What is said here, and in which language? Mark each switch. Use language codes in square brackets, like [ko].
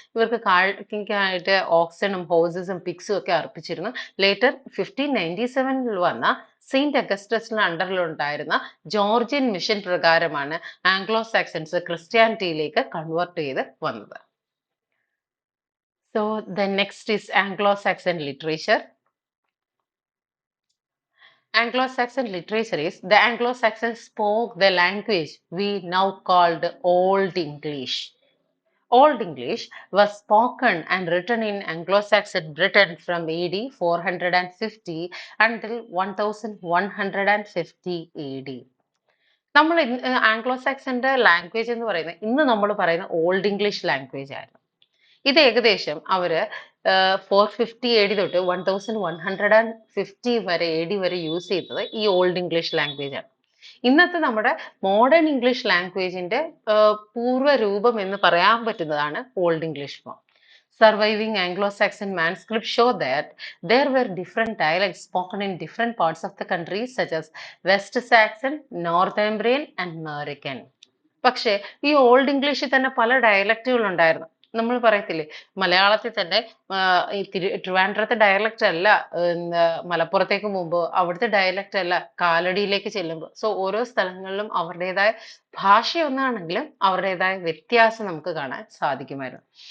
[ml] ഇവർക്ക് കാഴ്ചയ്ക്കായിട്ട് ഓക്സണും ഹോഴ്സസും പിക്സും ഒക്കെ അർപ്പിച്ചിരുന്നു. ലേറ്റർ 1597 വന്ന സെയിന്റ് അഗസ്റ്റസിന്റെ അണ്ടറിലുണ്ടായിരുന്ന ജോർജിയൻ മിഷൻ പ്രകാരമാണ് ആംഗ്ലോ സാക്സൺസ് ക്രിസ്ത്യാനിറ്റിയിലേക്ക് കൺവേർട്ട് ചെയ്ത് വന്നത്. [en] So the next is Anglo-Saxon literature. Anglo-Saxon literature is the Anglo-Saxons spoke the language we now called Old English. Old English was spoken and written in Anglo-Saxon Britain from AD 450 until 1150 AD. [ml] നമ്മൾ Anglo സാക്സന്റെ language എന്ന് പറയുന്നത് ഇന്ന് നമ്മൾ പറയുന്ന old English language ആയിരുന്നു. ഇത് ഏകദേശം അവര് 450 AD തൊട്ട് 1150 വരെ AD വരെ യൂസ് ചെയ്തത് ഈ ഓൾഡ് ഇംഗ്ലീഷ് ലാംഗ്വേജ് ആണ്. ഇന്നത്തെ നമ്മുടെ മോഡേൺ ഇംഗ്ലീഷ് ലാംഗ്വേജിന്റെ പൂർവ്വ രൂപം എന്ന് പറയാൻ പറ്റുന്നതാണ് old English form. [en] Surviving Anglo-Saxon manuscripts show that there were different dialects spoken in different parts of the country, such as West Saxon, Northumbrian, and American. [ml] പക്ഷേ ഈ ഓൾഡ് ഇംഗ്ലീഷിൽ തന്നെ പല ഡയലക്റ്റുകൾ ഉണ്ടായിരുന്നു. നമ്മൾ പറയത്തില്ലേ, മലയാളത്തിൽ തന്നെ ഈ ട്രിവാൻഡ്രത്തെ ഡയലക്റ്റ് അല്ല മലപ്പുറത്തേക്ക് പോകുമ്പോൾ, അവിടുത്തെ ഡയലക്റ്റ് അല്ല കാലടിയിലേക്ക് ചെല്ലുമ്പോൾ. സോ ഓരോ സ്ഥലങ്ങളിലും അവരുടേതായ ഭാഷ ഒന്നാണെങ്കിലും അവരുടേതായ വ്യത്യാസം നമുക്ക് കാണാൻ സാധിക്കുമായിരുന്നു.